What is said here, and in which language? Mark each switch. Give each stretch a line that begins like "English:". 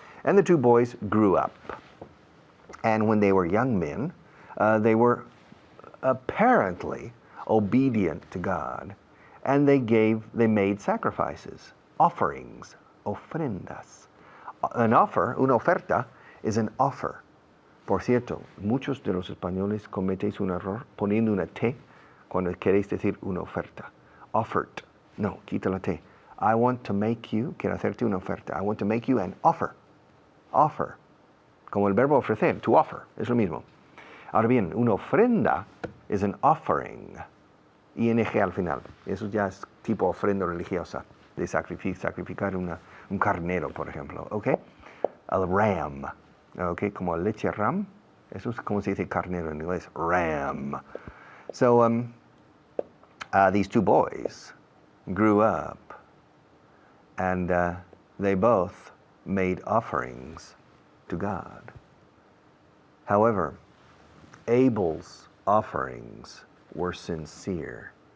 English: And the two boys grew up. And when they were young men, they were apparently obedient to God, and they made sacrifices, offerings, ofrendas. An offer,
Spanish: una oferta,
English: is an offer.
Spanish: Por cierto, muchos de los españoles cometéis un error poniendo una T cuando queréis decir una oferta.
English: Offered.
Spanish: No, quita la T.
English: I want to make you,
Spanish: quiero hacerte una oferta.
English: I want to make you an offer. Offer.
Spanish: Como el verbo ofrecer,
English: to offer,
Spanish: es lo mismo. Ahora bien, una ofrenda
English: is an offering.
Spanish: ING al final. Eso ya es tipo ofrenda religiosa, de sacrificar un carnero, por ejemplo. ¿Ok? El ram. ¿Ok? Como leche ram. Eso es como se dice carnero en inglés.
English: Ram. So, these two boys grew up, and they both made offerings to God. However, Abel's offerings were sincere.